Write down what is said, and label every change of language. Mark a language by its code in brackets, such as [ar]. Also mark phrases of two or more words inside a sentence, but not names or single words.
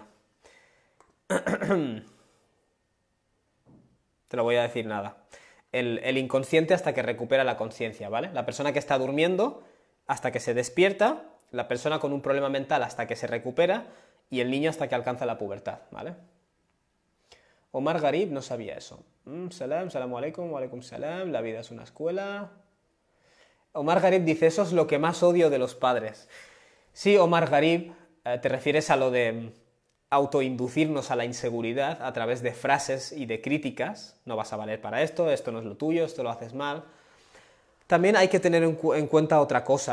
[es] Te lo voy a decir nada. el inconsciente hasta que recupera la conciencia, ¿vale? La persona que está durmiendo hasta que se despierta, la persona con un problema mental hasta que se recupera y el niño hasta que alcanza la pubertad, ¿vale? Omar Garib no sabía eso. [ar] سلام عليكم، وعليكم السلام, [es] la vida es una escuela. Omar Garib dice, eso es lo que más odio de los padres. Sí, Omar Garib, te refieres a lo de autoinducirnos a la inseguridad a través de frases y de críticas. No vas a valer para esto no es lo tuyo, esto lo haces mal. También hay que tener en cuenta otra cosa.